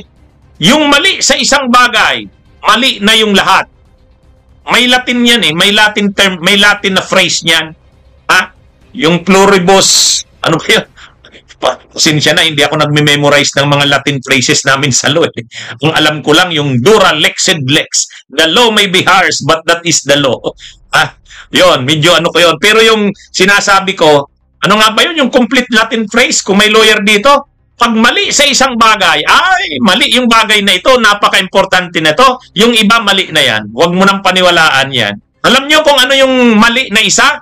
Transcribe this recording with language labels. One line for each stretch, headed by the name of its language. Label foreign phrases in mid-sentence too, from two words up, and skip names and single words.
Filipino: Yung mali sa isang bagay, mali na yung lahat. May Latin yan eh, may
English: Latin term,
Filipino: may Latin na phrase niyan. Yung pluribus, ano ba yun? Pasensya na, hindi ako nagme-memorize ng mga
English: Latin phrases
Filipino: namin sa law. Ang alam ko lang yung
Latin: dura lexed lex.
English: The law may be harsh, but that is the law.
Filipino: Yun, medyo ano ko yun. Pero yung sinasabi ko, ano nga ba yun? Yung
English: complete Latin phrase,
Filipino: kung may lawyer dito, pag mali sa isang bagay, ay, mali yung bagay na ito, napaka-importante na ito. Yung iba, mali na yan. Huwag mo nang paniwalaan yan. Alam nyo kung ano yung mali na isa?